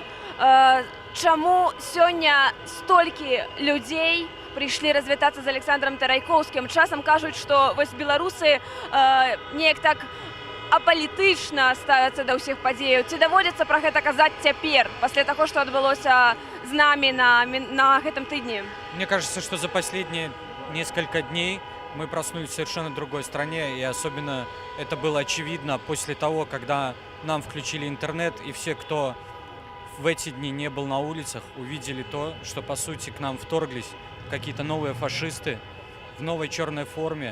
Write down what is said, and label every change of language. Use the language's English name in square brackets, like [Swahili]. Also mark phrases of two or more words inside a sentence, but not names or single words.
[Belarusian] Чаму сёння столькі людзей прыйшлі развітацца з Александром Тарайкоўскім? Часам кажуць, што вось беларусы неяк так апалітычна ставяцца да ўсіх падзеяў. Ці даводзіцца пра гэта казаць цяпер, пасля таго, што адбылося з намі на гэтым тыдні? [Russian] Мне кажется, что за последние несколько дней мы проснулись в совершенно другой стране, и особенно это было очевидно после того, когда нам включили интернет, и все, кто в эти дни не был на улицах, увидели то, что по сути к нам вторглись какие-то новые фашисты в новой черной форме.